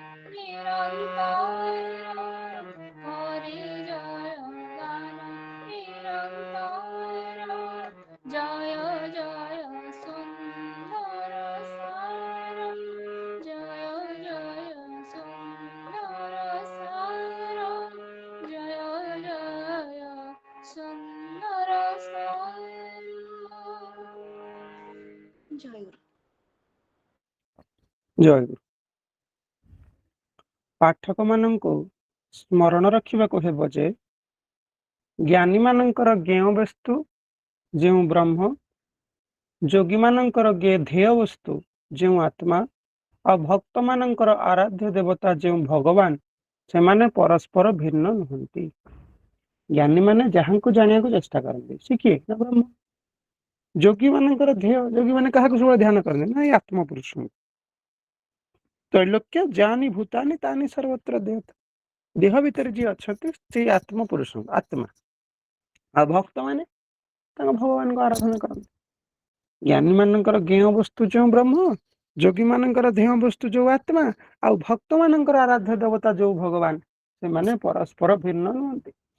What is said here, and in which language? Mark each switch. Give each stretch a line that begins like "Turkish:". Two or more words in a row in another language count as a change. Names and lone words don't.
Bangla: নিরন্তর করে জয় গান নিরন্তর জয় জয় সুন্দর সার জয় জয় সুন্দর সার জয় জয় সুন্দর সার জয় গুরু
Odia: ଜୟ ଗୁରୁ। ପାଠକ ମାନଙ୍କୁ ସ୍ମରଣ ରଖିବାକୁ ହେବ ଯେ ଜ୍ଞାନୀ ମାନଙ୍କର ଜ୍ଞେୟ ବସ୍ତୁ ଯେଉଁ ବ୍ରହ୍ମ, ଯୋଗୀ ମାନଙ୍କର ध्येय ବସ୍ତୁ ଯେଉଁ ଆତ୍ମା ଆଉ ଭକ୍ତ ମାନଙ୍କର ଆରାଧ୍ୟ ଦେବତା ଯେଉଁ ଭଗବାନ, ସେମାନେ ପରସ୍ପର ଭିନ୍ନ ନୁହନ୍ତି। ଜ୍ଞାନୀ ମାନେ ଯାହାଙ୍କୁ ଜାଣିବାକୁ ଚେଷ୍ଟା କରନ୍ତି, ସେ କିଏ ନା ବ୍ରହ୍ମ। ଯୋଗୀ ମାନଙ୍କର ध्येय, ଯୋଗୀ ମାନେ କାହାକୁ ସବୁବେଳେ ଧ୍ୟାନ କରନ୍ତି ନା ଏଇ ଆତ୍ମପୁରୁଷଙ୍କୁ।
Sanskrit: त्रैलोक्य जानी भूतानि तानि सर्वत्र देवता,
Odia: देह ଭିତରେ ଯିଏ ଅଛନ୍ତି ସେଇ ଆତ୍ମପୁରୁଷଙ୍କୁ, ଆତ୍ମା। ଆଉ ଭକ୍ତ ମାନେ ତାଙ୍କ ଭଗବାନଙ୍କୁ ଆରାଧନା କରନ୍ତି। ଜ୍ଞାନୀ ମାନଙ୍କର ଜ୍ଞେୟ ବସ୍ତୁ ଯେଉଁ ବ୍ରହ୍ମ, ଯୋଗୀ ମାନଙ୍କର ध्येय ବସ୍ତୁ ଯେଉଁ ଆତ୍ମା, ଆଉ ଭକ୍ତ ମାନଙ୍କର ଆରାଧ୍ୟ ଦେବତା ଯେଉଁ ଭଗବାନ, ସେମାନେ ପରସ୍ପର ଭିନ୍ନ ନୁହନ୍ତି।